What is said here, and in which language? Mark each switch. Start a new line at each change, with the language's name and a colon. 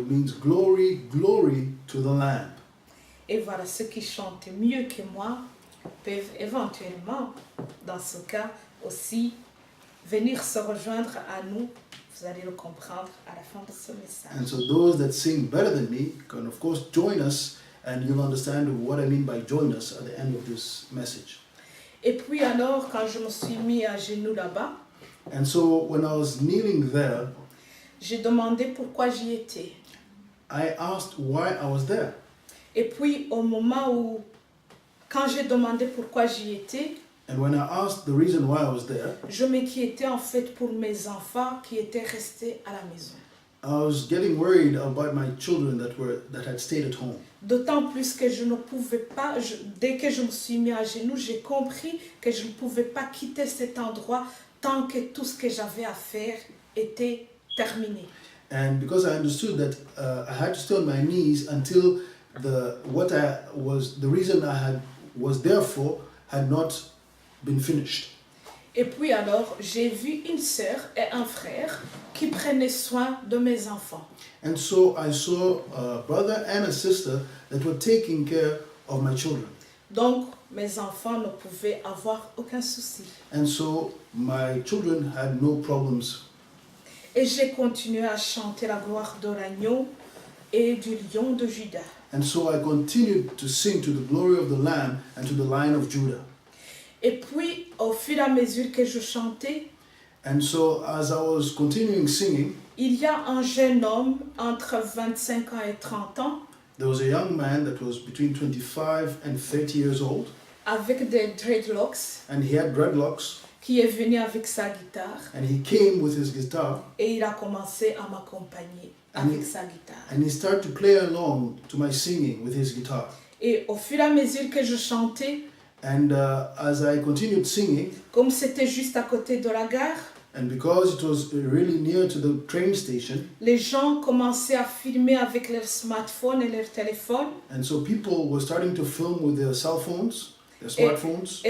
English: it means glory, glory to the Lamb.
French: Et voilà, ceux qui chantent mieux que moi peuvent éventuellement, dans ce cas aussi, venir se rejoindre à nous. Vous allez le comprendre à la fin de ce message.
English: And so those that sing better than me can of course join us, and you'll understand what I mean by join us at the end of this message.
French: Et puis alors, quand je me suis mis à genoux là-bas,
English: And so when I was kneeling there,
French: j'ai demandé pourquoi j'y étais.
English: I asked why I was there.
French: Et puis au moment où, quand j'ai demandé pourquoi j'y étais,
English: And when I asked the reason why I was there,
French: je m'inquiétais en fait pour mes enfants qui étaient restés à la maison.
English: I was getting worried about my children that had stayed at home.
French: D'autant plus que je ne pouvais pas, dès que je me suis mis à genoux, j'ai compris que je ne pouvais pas quitter cet endroit tant que tout ce que j'avais à faire était terminé.
English: And because I understood that I had to stay on my knees until the reason was there for had not been finished.
French: Et puis alors, j'ai vu une sœur et un frère qui prenaient soin de mes enfants.
English: And so I saw a brother and a sister that were taking care of my children.
French: Donc, mes enfants ne pouvaient avoir aucun souci.
English: And so my children had no problems.
French: Et j'ai continué à chanter la gloire de l'agneau et du lion de Juda.
English: And so I continued to sing to the glory of the Lamb and to the Lion of Judah.
French: Et puis, au fur et à mesure que je chantais,
English: And so as I was continuing singing,
French: il y a un jeune homme entre 25 ans et 30 ans
English: there was a young man that was between 25 and 30 years old,
French: avec des dreadlocks
English: and he had dreadlocks,
French: qui est venu avec sa guitare
English: and he came with his guitar,
French: et il a commencé à m'accompagner avec sa guitare.
English: and he started to play along to my singing with his guitar.
French: Et au fur et à mesure que je chantais,
English: And as I continued singing,
French: comme c'était juste à côté de la gare,
English: and because it was really near to the train station,
French: les gens commençaient à filmer avec leur smartphone et leur téléphone.
English: and so people were starting to film with their cell phones, their smartphones,